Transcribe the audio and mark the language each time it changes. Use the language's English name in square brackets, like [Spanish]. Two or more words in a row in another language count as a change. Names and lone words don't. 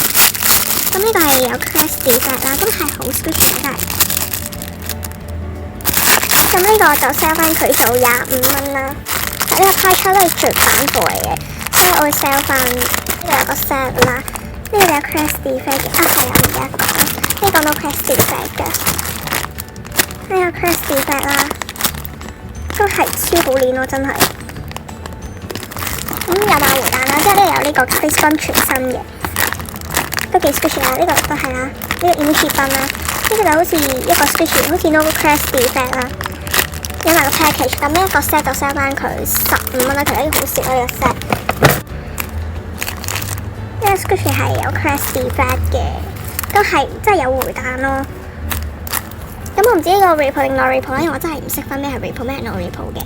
[Cantonese] 咁呢個係有 [English] crash defect [Cantonese] 啦，咁係好 Squishy 真係。咁呢個就 sell 翻佢做25蚊啦。呢個派出都係絕版貨嚟嘅，所以我會 sell 翻呢度有個 set 啦。呢個有 [English] crash defect [Cantonese] 嘅，係啊，唔記得講。呢個 [English] no crash defect [Cantonese] 嘅，呢個 [English] crash defect [Cantonese] 啦，都係超好練咯，真係。咁有埋回彈啦，之後呢度有呢個 face 賓全新嘅，都幾 Squishy 啦。呢個都係啦，呢個 emoji 賓啦，呢個就好似一個 Squishy， 好似 [English] no crash defect [Cantonese] 啦。有埋個 package， 咁呢一個 set 就 sell 翻佢15蚊啦，其實呢個好少啦，呢個 set。呢個 Squishy 係有 [English] crash defect [Cantonese] 嘅。都係真係有回彈咯。咁我唔知呢個 report 定 [English] no report [Cantonese] 啦，因為我真係唔識分咩係 report 咩係 [English] no report [Cantonese] 嘅。